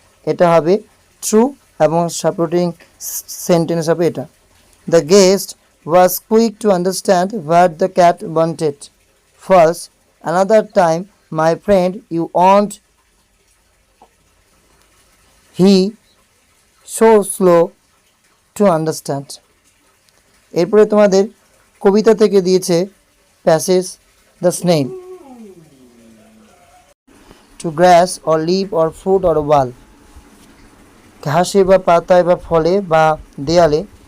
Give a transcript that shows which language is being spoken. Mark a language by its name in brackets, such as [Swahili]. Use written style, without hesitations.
[Bangla] এটা হবে ট্রু এবং সাপোর্টিং সেন্টেন্স হবে এটা। [English] The guest was quick to understand what the cat wanted. False. Another time, my friend, you want He so slow to understand. [Bangla] এরপরে তোমাদের কবিতা থেকে দিয়েছে passage the snail, [English] to grass or leaf or fruit or wall, [Bangla] ঘাসে বা পাতায় বা ফলে বা দেয়ালে,